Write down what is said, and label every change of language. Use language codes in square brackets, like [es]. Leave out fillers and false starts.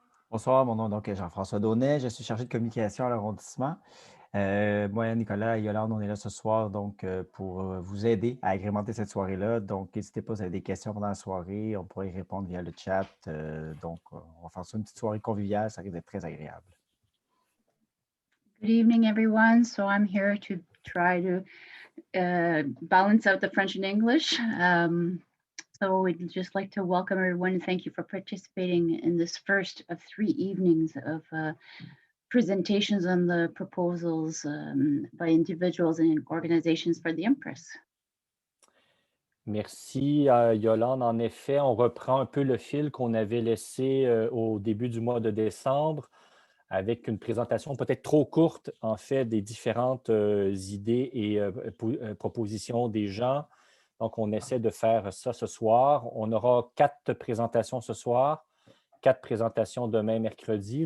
[fr] Bonsoir, mon nom donc est Jean-François Daunet, je suis chargé de communication à l'arrondissement. Moi, Nicolas et Yolande, on est là ce soir donc pour vous aider à agrémenter cette soirée-là. Donc, n'hésitez pas, si vous avez des questions pendant la soirée, on pourra y répondre via le chat. On va faire ça une petite soirée conviviale, ça risque d'être très agréable. [en] Good evening, everyone. So I'm here to try to balance out the French and English. So we'd just like to welcome everyone and thank you for participating in this first of 3 evenings of presentations on the proposals by individuals and organizations for the Empress. [fr] Merci, Yolande. En effet, on reprend un peu le fil qu'on avait laissé au début du mois de décembre avec une présentation peut-être trop courte, en fait, des différentes idées et propositions des gens. Donc, on essaie de faire ça ce soir. On aura 4 présentations ce soir, 4 présentations demain, mercredi.